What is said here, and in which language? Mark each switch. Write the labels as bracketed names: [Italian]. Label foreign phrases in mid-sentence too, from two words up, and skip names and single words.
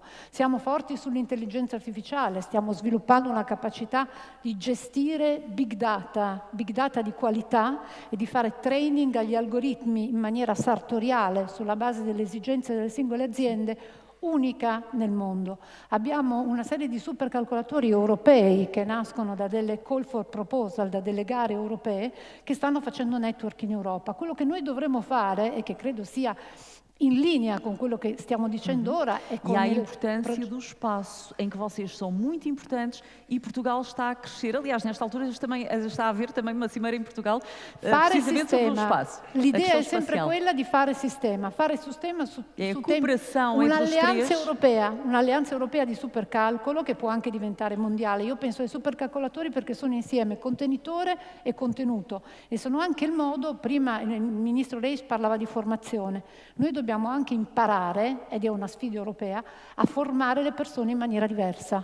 [Italian] Siamo forti sull'intelligenza artificiale, stiamo sviluppando una capacità di gestire [English] big data [Italian] di qualità e di fare training agli algoritmi in maniera sartoriale sulla base delle esigenze delle singole aziende, unica nel mondo. Abbiamo una serie di supercalcolatori europei che nascono da delle [English] call for proposal, [Italian] da delle gare europee che stanno facendo network in Europa. Quello che noi dovremmo fare, e che credo sia in linea [Portuguese] com aquilo que estamos dizendo ora é com a importância do espaço, em que vocês são muito importantes e Portugal está a crescer. Aliás, nesta altura está a haver também uma cimeira em Portugal precisamente sobre o espaço. [Italian] L'idea è sempre quella di fare sistema su [Portuguese] cooperação [Italian] un'alleanza europea di supercalcolo che può anche diventare mondiale. Io penso ai supercalcolatori perché sono insieme contenitore e contenuto e sono anche il modo, prima il ministro Reis parlava di formazione, noi dobbiamo anche imparare, ed è una sfida europea, a formare le persone in maniera diversa.